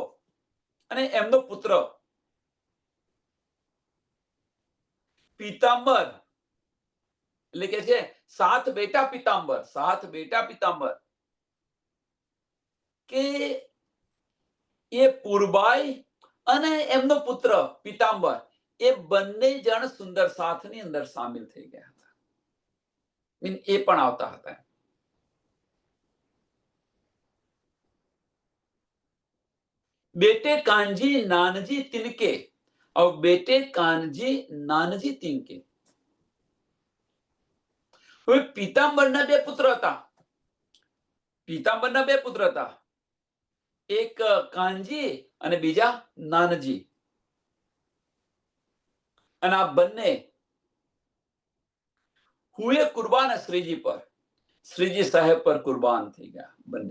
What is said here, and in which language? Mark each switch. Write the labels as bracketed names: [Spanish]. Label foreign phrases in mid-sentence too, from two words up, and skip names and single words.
[Gujarati] અને એમનો પુત્ર પીતાંબર, એટલે કે છે સાત બેટા પિતાંબર, કે એ પુરબાઈ અને એમનો પુત્ર પીતાંબર, એ બંને જણ સુંદર સાથની અંદર સામેલ થઈ ગયા હતા. એ પણ આવતા હતા. [Hindi] बेटे कांजी नानजी तिनके, और बेटे कानजी नानजी तिनके. [Gujarati] હવે પીતાંબરના બે પુત્ર હતા. એક કાનજી અને બીજા નાનજી. અને આ બંને [Hindi] हुए कुरबान [Gujarati] શ્રીજી પર, શ્રીજી સાહેબ પર કુરબાન થઈ ગયા બંને.